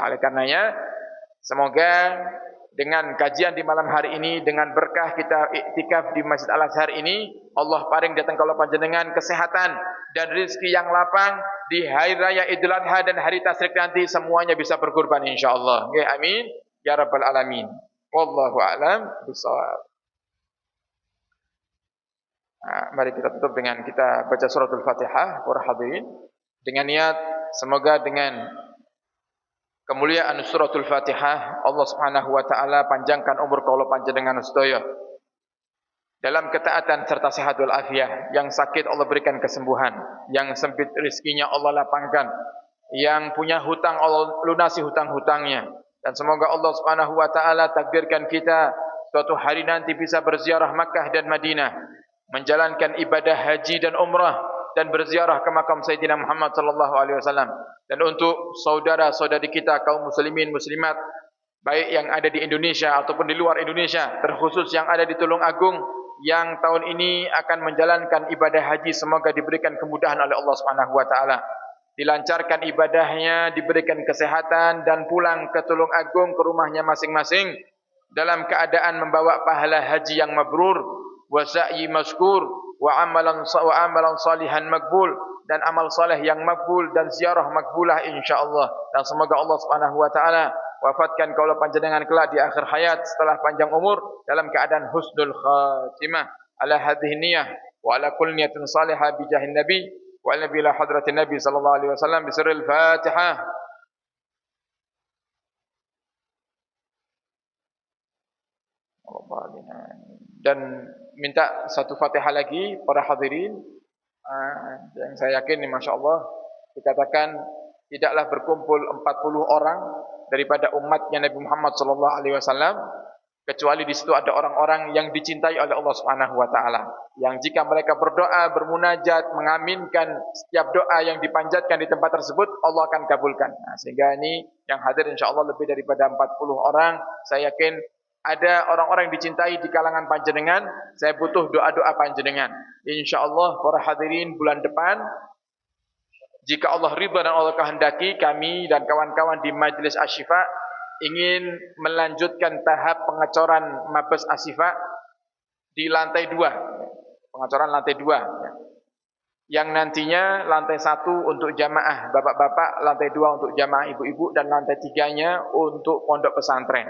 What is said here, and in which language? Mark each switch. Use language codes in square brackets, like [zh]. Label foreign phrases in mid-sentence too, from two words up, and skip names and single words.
[id] Oleh karenanya, semoga dengan kajian di malam hari ini, dengan berkah kita iktikaf di Masjid Al-Azhar ini, Allah [jv] paring datang kaulah panjenengan [id] kesehatan dan rezeki yang lapang di hari raya Idul Adha dan hari tasyrik nanti, semuanya bisa berkurban insyaallah. Nggih, [ar] آمين يا رب العالمين. والله أعلم بالصواب. [id] Nah, mari kita tutup dengan kita baca suratul Fatihah para hadirin dengan niat semoga dengan kemuliaan suratul Fatihah Allah [ar] سبحانه وتعالى [id] panjangkan umur [jv] kaula panjenengan sedaya. [id] dalam ketaatan serta sehat wal afiah. Yang sakit Allah berikan kesembuhan, yang sempit rezekinya Allah lapangkan, yang punya hutang Allah lunasi hutang-hutangnya. Dan semoga Allah [ar] سبحانه وتعالى [id] takdirkan kita suatu hari nanti bisa berziarah Makkah dan Madinah, menjalankan ibadah haji dan umrah, dan berziarah ke makam Sayyidina Muhammad [ar] صلى الله عليه وسلم. [id] Dan untuk saudara-saudari kita kaum muslimin muslimat, baik yang ada di Indonesia ataupun di luar Indonesia, terkhusus yang ada di Tulung Agung yang tahun ini akan menjalankan ibadah haji, semoga diberikan kemudahan oleh Allah [ar] سبحانه وتعالى, [id] dilancarkan ibadahnya, diberikan kesehatan dan pulang ke Tulung Agung ke rumahnya masing-masing dalam keadaan membawa pahala haji yang mabrur, [ar] وسعي مشكور وعملا صالحا مقبولا, [id] dan amal saleh yang makbul dan ziarah makbulah insyaallah. Dan semoga Allah [ar] سبحانه وتعالى [id] wafatkan [jv] kaula panjenengan [id] kelak di akhir hayat setelah panjang umur dalam keadaan [ar] حسن الخاتمة. على هذه النية وعلى كل نية صالحة بجاه النبي وعلى بلا حضرة النبي صلى الله عليه وسلم بسر الفاتحة. [id] Dan minta satu Fatihah lagi para hadirin, yang saya yakin ini [ar] ما شاء الله [id] dikatakan tidaklah berkumpul 40 orang daripada umatnya Nabi Muhammad [ar] صلى الله عليه وسلم [id] kecuali di situ ada orang-orang yang dicintai oleh Allah [ar] سبحانه وتعالى, [id] yang jika mereka berdoa, bermunajat, mengaminkan setiap doa yang dipanjatkan di tempat tersebut Allah akan kabulkan. Nah, sehingga ini yang hadir insyaallah lebih daripada 40 orang. Saya yakin ada orang-orang yang dicintai di kalangan panjenengan. Saya butuh doa-doa panjenengan. Insyaallah para hadirin, bulan depan jika Allah ridha dan Allah kehendaki, kami dan kawan-kawan di Majelis Asy-Syifa ingin melanjutkan tahap pengecoran Mabes Asy-Syifa di lantai 2. Pengecoran lantai 2. Yang nantinya lantai 1 untuk jamaah bapak-bapak, lantai 2 untuk jamaah ibu-ibu, dan lantai 3-nya untuk pondok pesantren.